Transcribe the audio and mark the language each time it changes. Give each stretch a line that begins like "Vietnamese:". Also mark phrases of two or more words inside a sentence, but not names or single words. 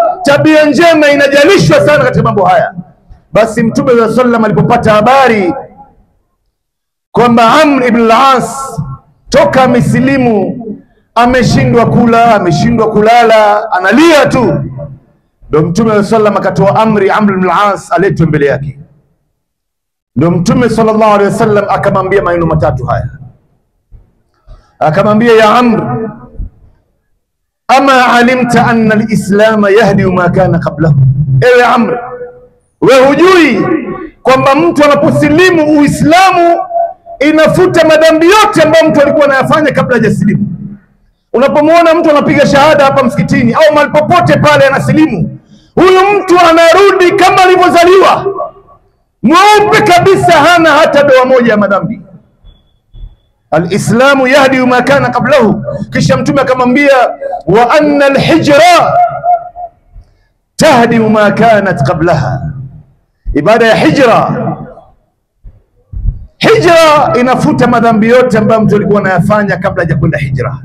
Swahili: Tabia njema inajalishwa sana katika mambo haya. Basi Mtume
Arabic: صلى الله عليه وسلم
Swahili: alipopata habari kwamba Amr ibn al-As toka amesilimu, ameshindwa kula, ameshindwa kulala, analia tu, ndio Mtume
Arabic: صلى الله عليه وسلم
Swahili: akatoa amri Amr ibn al-As aletwe mbele yake. Ndio Mtume
Arabic: صلى الله عليه وسلم
Swahili: akamwambia maneno matatu haya, akamwambia,
Arabic: يا عمرو أما علمت أن الإسلام يهدم ما كان قبله?
Swahili: Ewe Amr, wewe hujui kwamba mtu anaposilimu Uislamu inafuta madhambi yote ambayo mtu alikuwa anayafanya kabla hajasilimu? Unapomwona mtu anapiga shahada hapa msikitini au mahali popote pale anasilimu, huyu mtu anarudi kama alivyozaliwa, mweupe kabisa, hana hata doa moja ya madhambi.
Arabic: الإسلام يهدم ما كان قبله.
Swahili: Kisha Mtume akamwambia,
Arabic: وأن الهجرة تهدم ما كانت قبلها.
Swahili: Ibada ya hijra inafuta madhambi yote ambayo mtu alikuwa anayafanya kabla hajakwenda hijra.